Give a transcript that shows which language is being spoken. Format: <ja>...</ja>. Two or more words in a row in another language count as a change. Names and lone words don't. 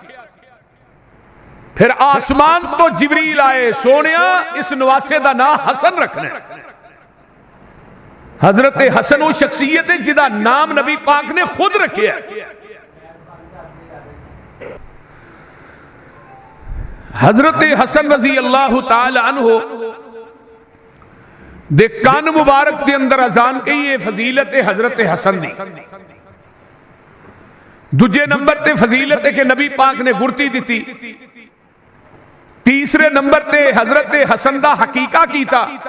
<ur>پھر آسمان تو جبریل آئے، سوہنیا اس نواسے کا نام حسن رکھنا ہے.</ur> <pa>حضرت حسن وہ شخصیت ہے جدا نام نبی پاک نے خود رکھیا. حضرت حسن</pa> <ar>رضي الله تعالى عنه</ar> <pa>دے کان مبارک کے اندر اذان کہی ہے، فضیلت ہے حضرت حسن دی. دوجے نمبر تے فضیلت ہے کہ نبی پاک نے گڑتی دی. تیسرے نمبر تے حضرت حسن دا عقیقہ کیتا.</pa>